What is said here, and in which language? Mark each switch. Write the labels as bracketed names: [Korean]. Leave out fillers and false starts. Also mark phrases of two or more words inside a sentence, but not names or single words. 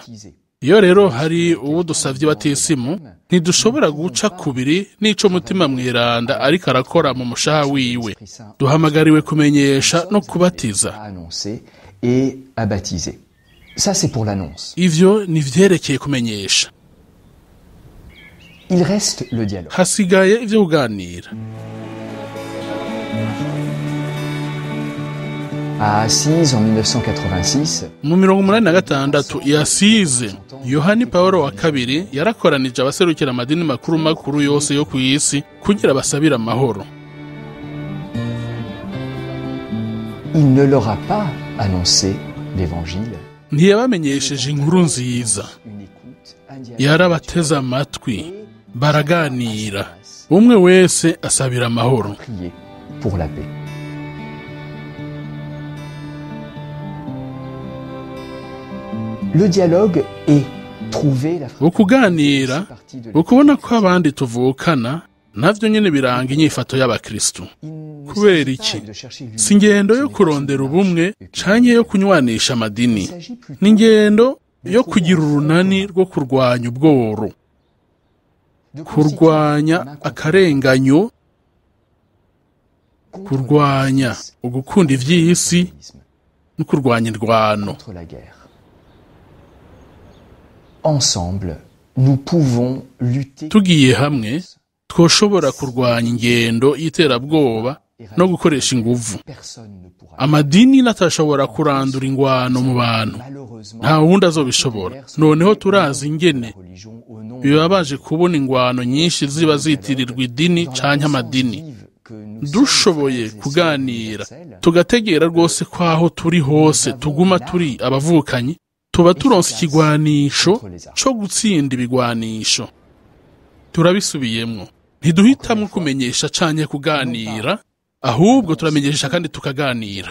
[Rundi] Iyo rero hari uwo dusavye batisimu, ntidushobora guca kubiri n'ico Mutima Mweranda ariko arakora mu mushaha wiwe. Duhamagariwe kumenyesha no kubatiza. Ivyo ni vyerekeye kumenyesha. [French] Il reste le dialogue. [Rundi] hasigaye ivyo kuganira. [French] À Assise en 1986, [Rundi] Mu 1986 yasize Yohani Paulo wa kabiri yarakoranije abaserukira amadini makuru makuru yose yo ku isi kugira basabira amahoro. [French] il ne leur a pas annoncé l'évangile. [Rundi] Ntiyabamenyesheje inkuru nziza, [French] Une écoute, un dialogue. [Rundi] yarabateze amatwi, baraganira, umwe wese asabira amahoro. [French] Prier pour la paix. Le dialogue est trouver la [Rundi] Ukuganira, ukubona ko abandi tuvukana, navyo nyene biranga inyifato y'abakristu. Kubera iki? Si ingendo yo kurondera ubumwe canke yo kunywanisha amadini, ni ingendo yo kugira urunani rwo kurwanya ubworo, kurwanya akarenganyo, kurwanya ugukunda ivy'isi no kurwanya indwano. [French] contre la guerre. Ensemble, nous pouvons lutter. [Rundi] Tugiye hamwe twoshobora kurwanya ingendo y'iterabwoba no gukoresha inguvu. [French] Personne ne pourra. [Rundi] Amadini natashobora kurandura ingwano mu bantu, [French] Malheureusement, [Rundi] nta wundi azobishobora. Noneho turazi ingene [French] religion au nom [Rundi] bibabaje kubona ingwano nyinshi ziba zitirirwa idini canke amadini. [French] que nous [Rundi] Dushoboye kuganira tugategera rwose ko aho turi hose tuguma turi abavukanyi, tuba turonse ikigwanisho co gutsinda ibigwanisho. Turabisubiyemwo, ntiduhitamwo kumenyesha canke kuganira, ahubwo turamenyesha kandi tukaganira.